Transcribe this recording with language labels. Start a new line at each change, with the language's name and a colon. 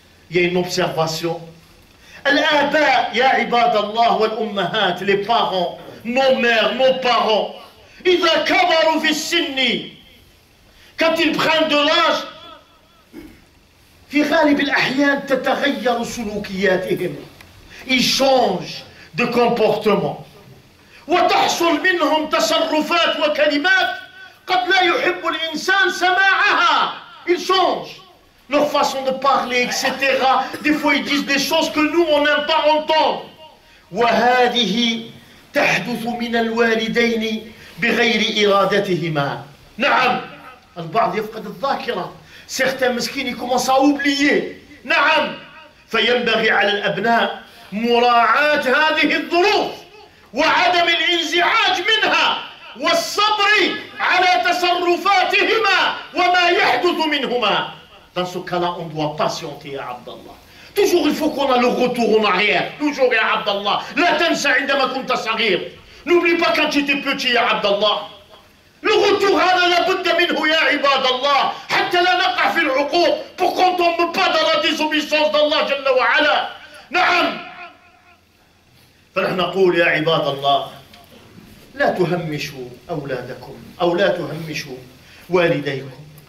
French: il y a une observation
Arabic: الآباء يا عباد الله والأمهات
French: les parents nos mères nos parents
Arabic: إذا كبروا في السن
French: quand ils prennent de l'âge
Arabic: في غالب الأحيان تتغير سلوكياتهم
French: ils changent de comportement
Arabic: وتحصل منهم تصرفات وكلمات قد لا يحب الإنسان سماعها.
French: Ils changent leur façon de parler, etc. Des fois ils disent des choses que nous on n'aime pas entendre.
Arabic: وهذه تحدث من الوالدين بغير إرادتهما. نعم البعض يفقد الذاكرة.
French: Certains مسكين commencent à oublier.
Arabic: نعم فينبغي على الأبناء مراعاة هذه الظروف وعدم الانزعاج منها والصبر على تصرفاتهما وما يحدث منهما.
French: Dans ce cas-là, on doit patienter à Abdallah. Toujours il faut qu'on a le retour en arrière. Toujours
Arabic: ya Abdallah.
French: La
Arabic: tansa عندما كنت صغير.
French: N'oublie pas quand tu étais petit
Arabic: ya Abdallah. Le retour هذا لابد منه يا عباد الله حتى لا نقع في العقوق
French: pour qu'on tombe pas dans la désobéissance d'Allah
Arabic: جل وعلا. نعم فنحن نقول يا عباد الله لا تهمشوا أولادكم أو لا تهمشوا والديكم.